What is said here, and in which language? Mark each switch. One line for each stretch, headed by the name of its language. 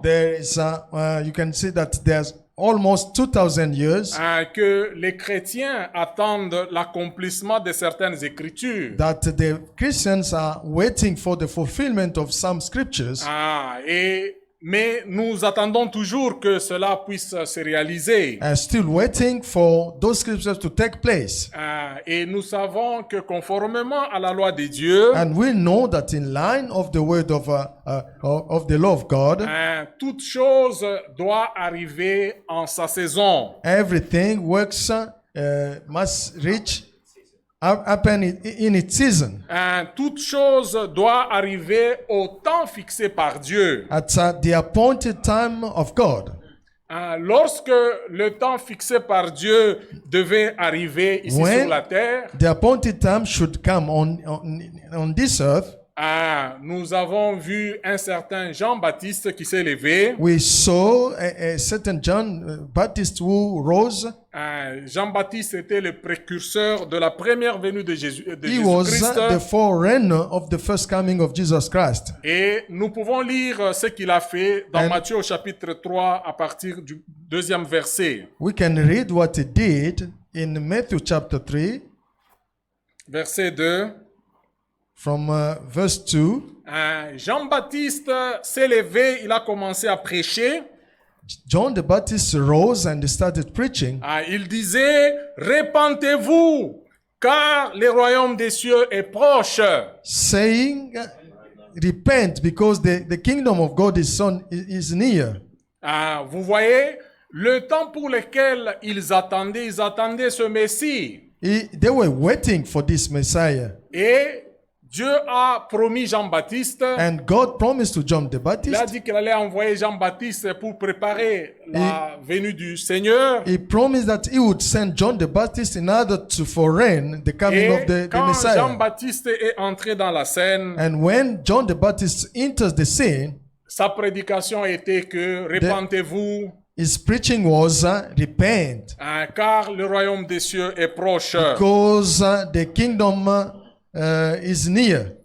English: there is you can see that there's almost 2000 years
French: que les chrétiens attendent l'accomplissement de certaines écritures.
English: that the Christians are waiting for the fulfillment of some scriptures.
French: Mais nous attendons toujours que cela puisse se réaliser.
English: Still waiting for those scriptures to take place.
French: Et nous savons que conformément à la loi de Dieu,
English: And we know that in line of the word of the law of God,
French: toute chose doit arriver en sa saison.
English: everything works must happen in its season.
French: Toute chose doit arriver au temps fixé par Dieu.
English: At the appointed time of God.
French: Lorsque le temps fixé par Dieu devait arriver ici sur la terre,
English: the appointed time should come on this earth,
French: nous avons vu un certain Jean-Baptiste qui s'est levé.
English: we saw a certain John Baptist who rose.
French: Jean-Baptiste était le précurseur de la première venue de
English: He was
French: Jésus-Christ.
English: the forerunner of the first coming of Jesus Christ.
French: Et nous pouvons lire ce qu'il a fait dans
English: And-
French: Matthieu au chapitre 3 à partir du 2e verset.
English: We can read what he did in Matthew chapter 3
French: Verset 2.
English: from verse 2.
French: Jean-Baptiste s'est levé, il a commencé à prêcher.
English: John the Baptist rose and started preaching.
French: Il disait, répentez-vous, car le royaume des cieux est proche.
English: Saying, repent because the kingdom of God is near.
French: Vous voyez, le temps pour lequel ils attendaient ce Messie.
English: They were waiting for this Messiah.
French: Et Dieu a promis Jean-Baptiste.
English: And God promised to John the
French: Il a
English: Baptist.
French: dit qu'il allait envoyer Jean-Baptiste pour préparer la venue du Seigneur.
English: He promised that he would send John the Baptist in order to forerun the coming of
French: Et
English: the
French: quand
English: Messiah.
French: Jean-Baptiste est entré dans la scène,
English: And when John the Baptist enters the scene,
French: sa prédication était que répentez-vous,
English: his preaching was repent
French: car le royaume des cieux est proche.
English: because the kingdom is near.